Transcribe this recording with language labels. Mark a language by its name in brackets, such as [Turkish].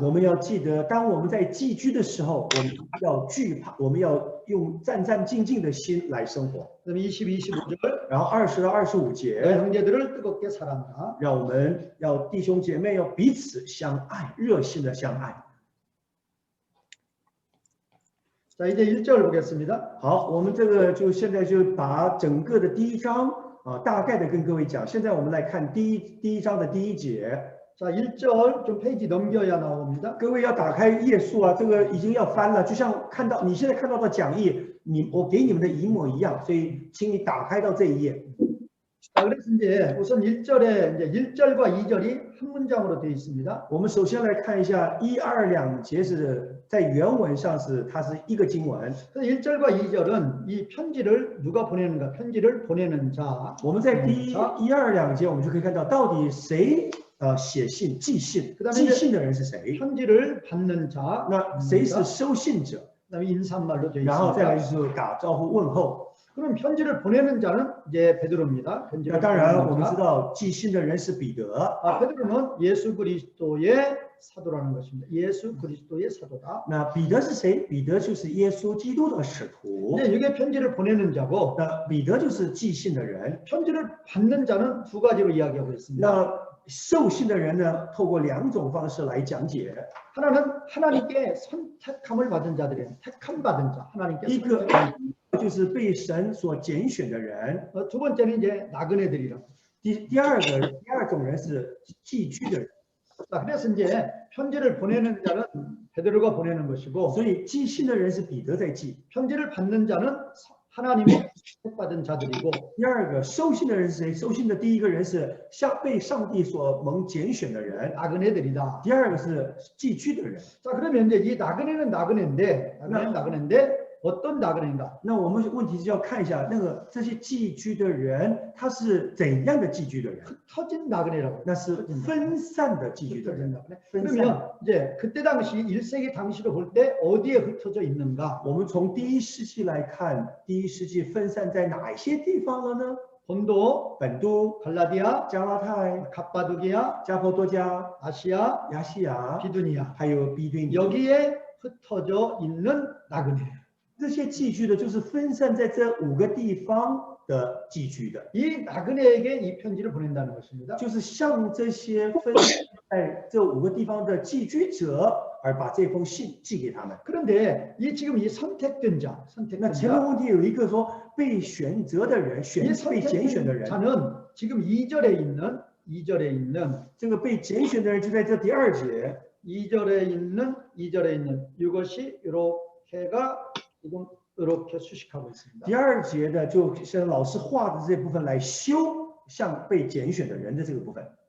[Chinese] 我们要记得，当我们在寄居的时候，我们要惧怕，我们要用战战兢兢的心来生活。 [Korean] 그다음에 20, 25절 [Chinese] 然后20到25 [Korean] 내 [Chinese] 节， [Korean] 형제들을 뜨겁게 사랑하라. [Chinese] 让我们要弟兄姐妹要彼此相爱，热心的相爱。 [Korean] 자, 이제 1절 보겠습니다. [Chinese] 好，我们这个就现在就把整个的第一章大概的跟各位讲。现在我们来看第一章的第1节。 [Korean] 자, 1절 좀 페이지 넘겨야 나옵니다. [Chinese] 各位要打开页数啊，这个已经要翻了，就像你现在看到的讲义，我给你们的一模一样，所以请你打开到这一页。 [Korean] 자, 그래서 이제 우선 1절에 이제 1절과 2절이 한 문장으로 되어 있습니다. [Chinese] 我们首先来看一下1、2两节是在原文上它是一个经文。 [Korean] 그래서 1절과 2절은 이 편지를 누가 보내는가? 편지를 보내는 자. [Chinese] 我们在第1、2两节，我们就可以看到到底谁写信寄信，寄信的人是谁？ [Korean] 편지를 받는 자. [Chinese] 那谁是收信者？ [Korean] 그다음에 인사말로 되어 [Chinese] 然后再来 [Korean] 있습니다. [Chinese] 就是打招呼问候。 [Korean] 그럼 편지를 보내는 자는 이제 베드로입니다. [Chinese] 那 [Korean] 편지를 [Chinese] 当然， [Korean] 보내는 [Chinese] 我们 [Korean] 자. [Chinese] 知道寄信的人是彼得。 [Korean] 베드로는 예수 그리스도의 사도라는 것입니다. 예수 그리스도의 사도다. [Chinese] 那彼得是谁？彼得就是耶稣基督的使徒。 [Korean] 이제 이게 편지를 보내는 자고 [Chinese] 那彼得就是寄信的人。 [Korean] 편지를 받는 자는 두 가지로 이야기하고 있습니다. [Chinese] 那受信的人呢，透过2种方式来讲解。 [Korean] 하나는 하나님께 선택함을 받은 자들이에요. 택함 받은 자. 하나님께 [Chinese] 一个 [Korean] 선택함. [Chinese] 就是被神所拣选的人。 [Korean] 두 번째는 이제 나그네들이라고. [Chinese] 第二种人是寄居的人。 [Korean] 자, 그래서 이제 편지를 보내는 자는 베드로가 보내는 것이고, [Chinese] 所以寄信的人是彼得在寄。 [Korean] 편지를 받는 자는 하나님의 택받은 자들이고, [Chinese] 第二个收信的人是谁？收信的第一个人是被上帝所蒙拣选的人。 [Korean] 나그네들이다. [Chinese] 第二个是寄居的人。 [Korean] 자, 그러면 이제 이 나그네는 나그네인데 어떤 나그네인가? [Chinese] 那我们问题就要看一下这些寄居的人，他是怎样的寄居的人？ [Korean] 흩어진 나그네라고. [Chinese] 那是分散的寄居的人。 [Korean] 그러면 이제 그때 당시 1세기 당시로 볼 때 어디에 흩어져 있는가? [Chinese] 我们从第1世纪来看，第1世纪分散在哪一些地方了呢？ [Korean] 본도, [Chinese] 本都、 [Korean] 갈라디아, [Chinese] 加拉太、 [Korean] 갑바도기아, [Chinese] 加波多加、 [Korean] 아시아, [Chinese] 亚细亚， [Korean] 비두니아 [Chinese] 还有庇堆尼， [Korean] 여기에 흩어져 있는 나그네예요. [Chinese] 这些寄居的，就是分散在这5个地方的寄居的， [Korean] 이 나그네에게 이 편지를 보낸다는 것입니다. [Chinese] 就是向这些分散在这5个地方的寄居者，而把这封信寄给他们。 [Korean] 그런데 이 지금 이 선택된 자, [Chinese] 那 [Korean] 선택된 [Chinese] 前面 [Korean] 자, [Chinese] 问题有一个说被选择的人， [Korean] 이 [Chinese] 被拣选的 [Korean] 선택된 [Chinese] 人， [Korean] 자는 지금 2절에 있는 [Chinese] 这个被拣选的人就在这第2节。 [Korean] 2절에 있는 이것이 이렇게가 지금 이렇게 수식하고 있습니다. [Chinese] 第2节的就像老师画的这部分来修向被拣选的人的这个部分。